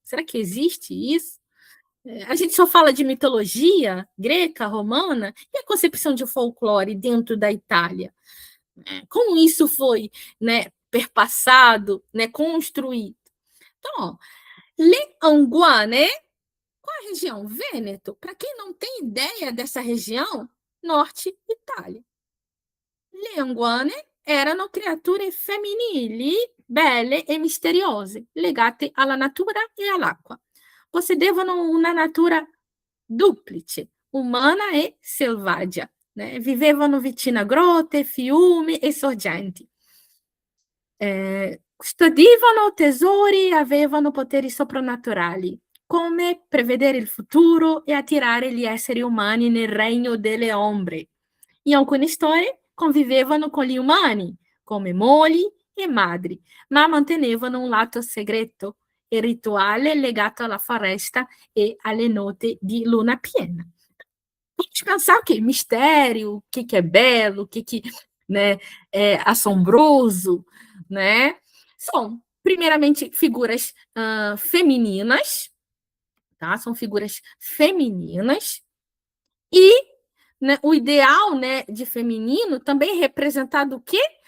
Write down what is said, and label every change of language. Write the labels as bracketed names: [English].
[Portuguese] Será que existe isso? A gente só fala de mitologia greca, romana, e a concepção de folclore dentro da Itália? Como isso foi, né, perpassado, né, construído? Então, ó, Le Anguane, qual a região? Vêneto. Para quem não tem ideia dessa região, Norte Itália. [Italian] Le Anguane erano creature femminili, belle e misteriose, legate alla natura e all'acqua. Possedevano una natura duplice, umana e selvaggia. Né? Vivevano vicino a grotte, fiumi e sorgenti. Custodivano tesori e avevano poteri soprannaturali, come prevedere il futuro e attirare gli esseri umani nel regno delle ombre. In alcune storie convivevano con gli umani, come mogli e madri, ma mantenevano un lato segreto e rituale legato alla foresta e alle note di luna piena. [Portuguese] Vamos pensar o quê? Mistério, o que é belo, o que né, é assombroso, né? São, primeiramente, figuras femininas, tá? São figuras femininas e, né, o ideal, né, de feminino também representado o quê?